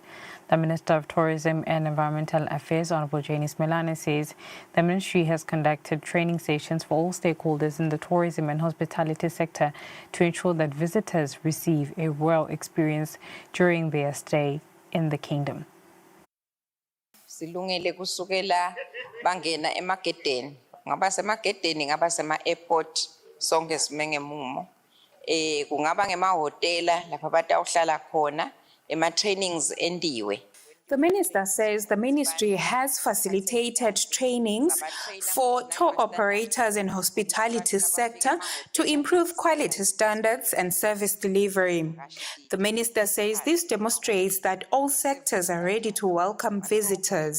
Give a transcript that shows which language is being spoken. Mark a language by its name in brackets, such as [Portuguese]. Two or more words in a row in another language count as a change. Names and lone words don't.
[English] The Minister of Tourism and Environmental Affairs, Honorable Jane Simelane, says the ministry has conducted training sessions for all stakeholders in the tourism and hospitality sector to ensure that visitors receive a royal experience during their stay in the kingdom. [Swati] Silungele kusukela bangena emagedeni. Ngaba semagedeni ngaba sema-airport sonke sime ngemumo kungaba ngemahhotela lapha batawuhlala khona ema-trainings endiwe. [English] The minister says the ministry has facilitated trainings for tour operators and hospitality sector to improve quality standards and service delivery. The minister says this demonstrates that all sectors are ready to welcome visitors.